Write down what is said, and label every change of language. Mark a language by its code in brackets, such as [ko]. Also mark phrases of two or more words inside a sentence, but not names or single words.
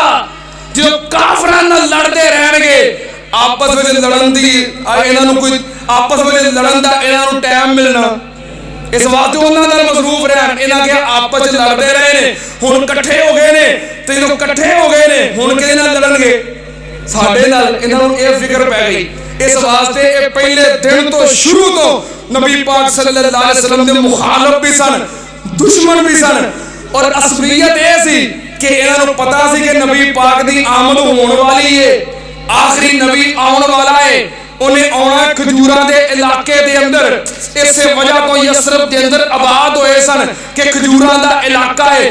[pa] جو کافراں نال لڑدے رہنگے آپس میں لڑن دی ایہناں نوں کوئی آپس میں لڑن دا ایہناں نوں ٹائم ملنا، اس واسطے اوہناں نال مصروف رہن. ایہناں کے آپس چ لڑدے رہے نے، ہن اکٹھے ہو گئے نے تے جو اکٹھے ہو گئے نے ہن کیہدے نال لڑنگے? ساڈے نال. ایہناں نوں ایہہ فکر پے گئی۔ اس واسطے یہ پہلے دن توں شروع توں نبی پاک [ar] صلى الله عليه وسلم [pa] دے مخالف بھی سن، دشمن بھی سن, दुश्मन भी सन। اور اصلیت یہ سی کہ ایہناں نوں پتہ سی کہ نبی پاک دی آمد ہونے والی ہے، آخری نبی آنے والا ہے. اوہناں آنا کھجوراں دے علاقے دے اندر، اس وجہ توں یثرب دے اندر آباد ہوئے سن کہ کھجوراں دا علاقہ ہے.